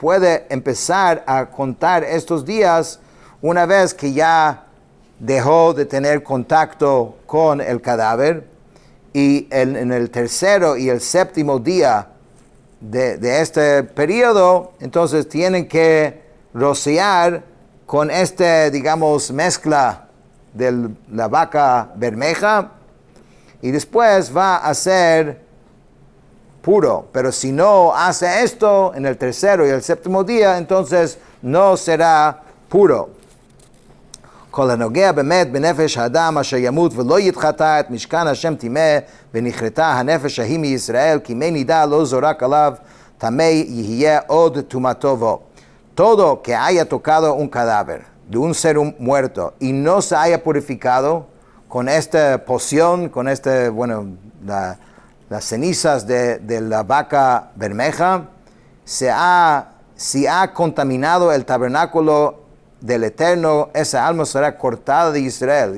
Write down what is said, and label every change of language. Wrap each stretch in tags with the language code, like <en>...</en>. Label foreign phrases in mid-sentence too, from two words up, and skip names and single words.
<es>puede empezar a contar estos días una vez que ya dejó de tener contacto con el cadáver, y en el tercero y el séptimo día de este periodo, entonces tienen que rociar con digamos, mezcla de la vaca bermeja, y después va a ser puro. Pero si no hace esto en el tercero y el séptimo día, entonces no será puro.</es> <he>כל הנוגע באמת בנפש האדם אשר ימות ולא יתחטא את משכן השם טימא ונכרתה הנפש ההיא מישראל כי מי נידה לא זורק עליו טמא יהיה עוד טומאתו בו.</he> <es>Todo que haya tocado un cadáver de un ser muerto y no se haya purificado con esta poción, con las cenizas de la vaca bermeja, si ha contaminado el tabernáculo del Eterno, esa alma será cortada de Israel.</es>